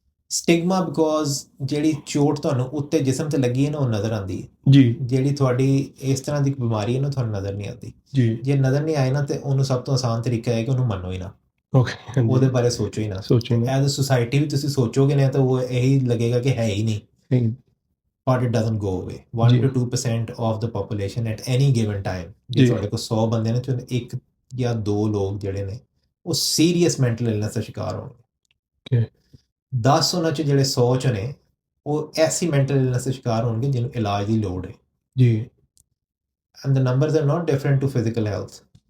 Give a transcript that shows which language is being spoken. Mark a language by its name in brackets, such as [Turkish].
[Punjabi] Stigma because ਜਿਹੜੀ ਚੋਟ ਤੁਹਾਨੂੰ ਉੱਤੇ ਜਿਸਮ ਤੇ ਲੱਗੀ ਹੈ ਨਾ, ਉਹ ਨਜ਼ਰ ਆਉਂਦੀ ਹੈ। ਜੀ। ਜਿਹੜੀ ਤੁਹਾਡੀ ਇਸ ਤਰ੍ਹਾਂ ਦੀ ਬਿਮਾਰੀ ਹੈ ਨਾ, ਤੁਹਾਨੂੰ ਨਜ਼ਰ ਨਹੀਂ ਆਉਂਦੀ। ਜੀ। ਜੇ ਨਜ਼ਰ ਨਹੀਂ ਆਏ ਨਾ, ਤੇ ਉਹਨੂੰ ਸਭ ਤੋਂ ਆਸਾਨ ਤਰੀਕਾ ਹੈ ਕਿ ਉਹਨੂੰ ਮੰਨੋ ਹੀ ਨਾ, ਓਕੇ, ਉਹਦੇ ਬਾਰੇ ਸੋਚੋ ਹੀ ਨਾ। [English] as a society [Punjabi] ਵੀ ਤੁਸੀਂ ਸੋਚੋਗੇ ਨਾ, ਤਾਂ ਉਹ ਇਹੀ ਲੱਗੇਗਾ ਕਿ ਹੈ ਹੀ ਨਹੀਂ। [English] But it doesn't go away. 1 to 2% of the population at any given time. [Punjabi] ਜੇ ਤੁਹਾਡੇ ਕੋਲ 100 ਬੰਦੇ ਨੇ, ਤੇ ਇੱਕ ਜਾਂ 2 ਲੋਕ ਜਿਹੜੇ ਨੇ ਉਹ ਸੀਰੀਅਸ ਮੈਂਟਲ ਇਲਨੈਸ ਦਾ ਸ਼ਿਕਾਰ ਹੋਣਗੇ। 10 ਉਹਨਾਂ 'ਚ ਜਿਹੜੇ 100 'ਚ ਨੇ ਉਹ ਐਸੀ ਮੈਂਟਲ ਇਲਨੈਸ ਦੇ ਸ਼ਿਕਾਰ ਹੋਣਗੇ ਜਿਹਨੂੰ ਇਲਾਜ ਦੀ ਲੋੜ ਹੈ। ਜੀ। [English] And the numbers are not different to physical health.